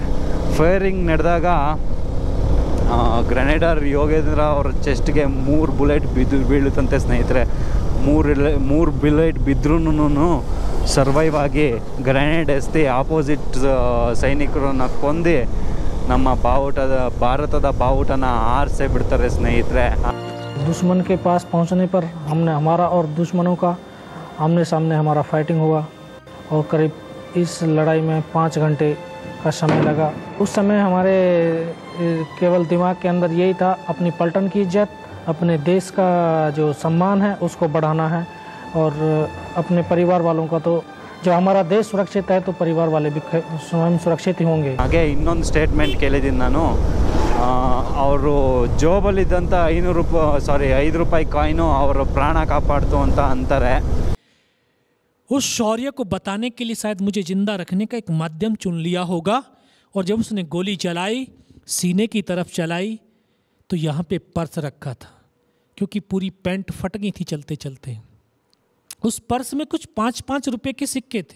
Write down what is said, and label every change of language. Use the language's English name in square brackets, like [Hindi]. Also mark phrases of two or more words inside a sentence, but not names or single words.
[Kannada] ಫೈರಿಂಗ್ ನಡೆದಾಗ ಗ್ರೆನೇಡರ್ ಯೋಗೇಂದ್ರ ಅವ್ರ ಚೆಸ್ಟ್ಗೆ 3 ಬುಲೆಟ್ ಬೀಳುತ್ತಂತೆ ಸ್ನೇಹಿತರೆ. 3 ಬುಲೆಟ್ ಬಿದ್ರೂ ಸರ್ವೈವ್ ಆಗಿ ಗ್ರೆನೇಡ್ ಎಸ್ತಿ ಆಪೋಸಿಟ್ ಸೈನಿಕರನ್ನ ಕೊಂದು ನಮ್ಮ ಭಾರತದ ಬಾವುಟನ ಆರಿಸೇ ಬಿಡ್ತಾರೆ ಸ್ನೇಹಿತರೆ. [Hindi] दुश्मन के पास पहुंचने पर हमने हमारा और दुश्मनों का आमने सामने हमारा फाइटिंग हुआ और करीब इस लड़ाई में 5 घंटे का समय लगा। उस समय हमारे केवल दिमाग के अंदर यही था, अपनी पलटन की इज्जत, अपने देश का जो सम्मान है उसको बढ़ाना है और अपने परिवार वालों का, तो जो हमारा देश सुरक्षित है तो परिवार वाले भी स्वयं सुरक्षित ही होंगे। [Kannada] ಹಾಗೆ ಇನ್ನೊಂದು ಸ್ಟೇಟ್ಮೆಂಟ್ ಕೇಳಿದ್ದೀನಿ ನಾನು, ಅವರು ಜೋಬಲ್ಲಿದ್ದಂಥ 5 ರೂಪಾಯಿ ಕಾಯಿನು ಅವರ ಪ್ರಾಣ ಕಾಪಾಡ್ತು ಅಂತ ಅಂತಾರೆ। [Hindi] उस शौर्य को बताने के लिए शायद मुझे जिंदा रखने का एक माध्यम चुन लिया होगा। और जब उसने गोली चलाई, सीने की तरफ चलाई, तो यहाँ पे पर्स रखा था, क्योंकि पूरी पैंट फट गई थी चलते चलते। उस पर्स में कुछ 5-5 रुपए के सिक्के थे।